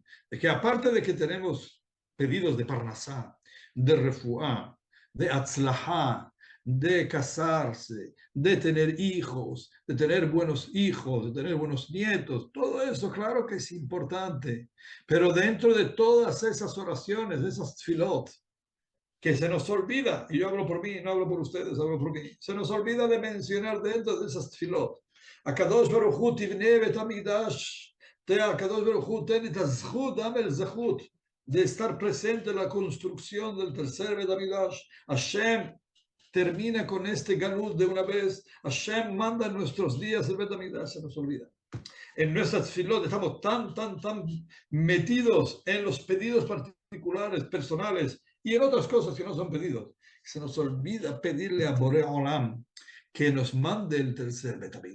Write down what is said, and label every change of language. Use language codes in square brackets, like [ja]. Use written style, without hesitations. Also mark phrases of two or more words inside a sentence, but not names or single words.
[es] De que aparte de que tenemos pedidos de Parnasá, de Refuá, de Atzlahá, de casarse, de tener hijos, de tener buenos hijos, de tener buenos nietos, todo eso claro que es importante. Pero dentro de todas esas oraciones, de esas tefilot, que se nos olvida, y yo hablo por mí, no hablo por ustedes, hablo por mí, se nos olvida de mencionar dentro de esas tefilot. [he] הקדוש ברוך הוא תבנה בית המקדש, הקדוש ברוך הוא תן את הזכות, [es] dame el zechut de estar presente en la construcción del tercer [he] בית המקדש. [es] Hashem termina con este galut de una vez. Hashem manda en nuestros días el [he] בית המקדש, [es] se nos olvida. En nuestras tefilot estamos tan metidos en los pedidos particulares, personales, y en otras cosas que no son pedidos. Se nos olvida pedirle a [he] בורא עולם [es] que nos mande el tercer Betamigdash.